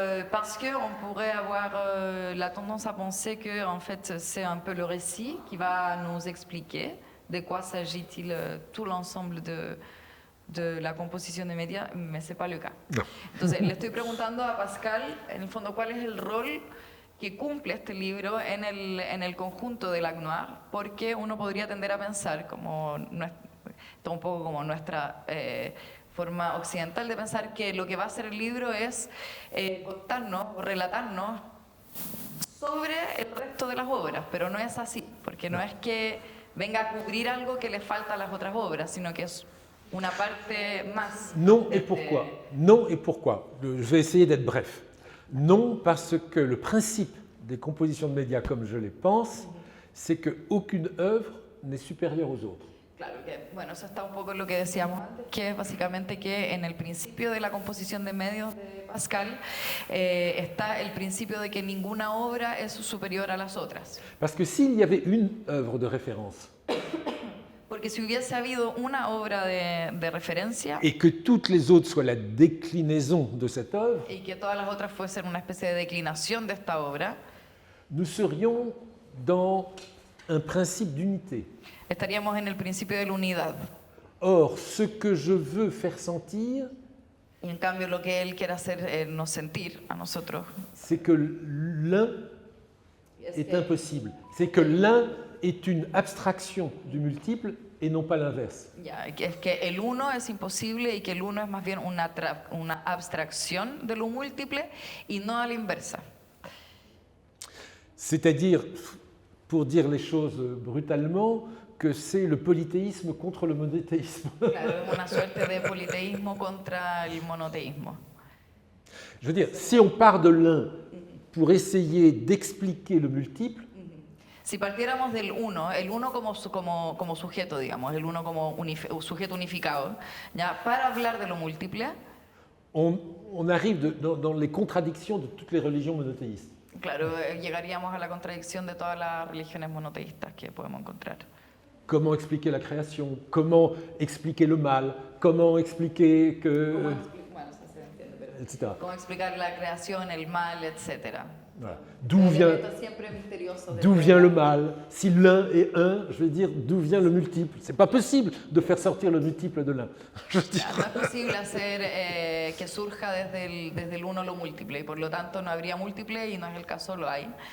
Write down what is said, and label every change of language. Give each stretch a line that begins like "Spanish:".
French: Parce qu'on pourrait avoir la tendance à penser que en fait, c'est un peu le récit qui va nous expliquer de quoi s'agit-il tout l'ensemble de la
Spanish: composición de media,
French: mais ce n'est pas le cas.
Spanish: No. Entonces, le estoy preguntando a Pascal, en el fondo, ¿cuál es el rol que cumple este libro en el conjunto de Lacnois? Porque uno podría tender a pensar, como un poco como nuestra forma occidental de pensar, que lo que va a hacer el libro es contarnos o relatarnos sobre el resto de las obras, pero no es así, porque no es que venga a cubrir algo que le falta a las otras obras, sino que es una parte más.
French: Non et pourquoi? Non et pourquoi? Je vais essayer d'être bref. Non parce que le principe des compositions de médias comme je les pense, c'est qu'aucune œuvre n'est supérieure aux autres.
Spanish: Claro, que, bueno, eso está un poco en lo que decíamos antes, que es básicamente que en el principio de la composición de medios de Pascal está el principio de que ninguna obra es superior a las otras.
French: Parce que s'il y avait une œuvre de référence
Spanish: Porque si hubiese habido una obra de referencia
French: et que toutes les autres soient la déclinaison de cette œuvre,
Spanish: y que todas las otras fuesen una especie de declinación de esta obra,
French: nous serions dans un principe d'unité.
Spanish: estaríamos en el principio de la unidad.
French: Or, ce que je veux faire sentir,
Spanish: Y en cambio lo que él quiere hacernos sentir a nosotros
French: c'est que l'un est
Spanish: que,
French: impossible. C'est que l'un est une abstraction du multiple et non pas l'inverse.
Spanish: ya, que es que el uno es imposible y que el uno es más bien una abstracción de lo múltiple y no a la inversa.
French: C'est-à-dire, pour dire les choses brutalement, que c'est le polythéisme contre le monothéisme.
Spanish: Claro, es una suerte de politeísmo contra el monoteísmo.
French: Je veux dire, si on part de l'un pour essayer d'expliquer le multiple,
Spanish: Si partiéramos del uno, el uno como sujeto, digamos, el uno como sujeto unificado, ya, para hablar de lo múltiple,
French: on arrive dans les contradictions de toutes les religions monothéistes.
Spanish: claro, llegaríamos a la contradicción de todas las religiones monoteístas que podemos encontrar.
French: Comment expliquer la création? Comment expliquer le mal? Comment expliquer que...
Spanish: Bueno, eso se entiende, pero
French: etc.
Spanish: Cómo explicar la creación, el mal, etc.
French: Voilà. D'où vient le mal? Si l'un est un, je veux dire, d'où vient le multiple? C'est pas possible de faire sortir le multiple de l'un.
Spanish: No es posible hacer que surja desde el uno lo múltiple, y por lo tanto no habría múltiple, y no es el caso, lo hay.